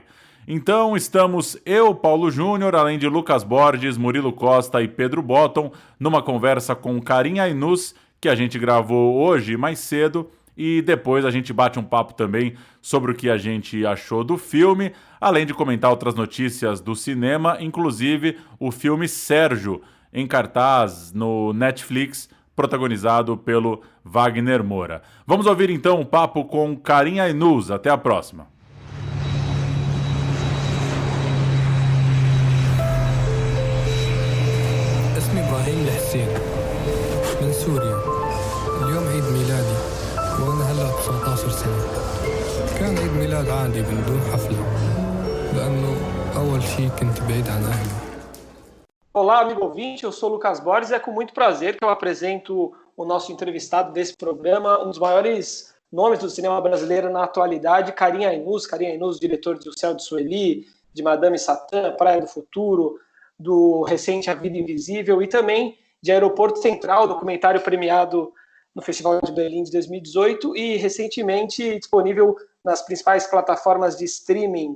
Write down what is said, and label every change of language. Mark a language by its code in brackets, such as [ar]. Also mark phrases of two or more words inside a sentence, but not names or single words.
[pt] Então estamos eu, Paulo Júnior, além de Lucas Borges, Murilo Costa e Pedro Botton, numa conversa com Karim Ainus, que a gente gravou hoje mais cedo, e depois a gente bate um papo também sobre o que a gente achou do filme, além de comentar outras notícias do cinema, inclusive o filme Sérgio, em cartaz no Netflix, protagonizado pelo Wagner Moura. Vamos ouvir então um papo com Karim Ainus. Até a próxima. [ar] اسمي إبراهيم الحسين من سوريا. اليوم عيد ميلادي وأنا هلا ب 19 سنة. كان عيد ميلاد عادي من دون حفلة لأنه أول شيء كنت بعيد عن أهلي. [pt] Olá, amigo ouvinte, eu sou o Lucas Borges e é com muito prazer que eu apresento o nosso entrevistado desse programa, um dos maiores nomes do cinema brasileiro na atualidade, Karim Ainus. Karim Ainus, diretor de O Céu de Sueli, de Madame Satã, Praia do Futuro, do recente A Vida Invisível e também de Aeroporto Central, documentário premiado no Festival de Berlim de 2018 e recentemente disponível nas principais plataformas de streaming.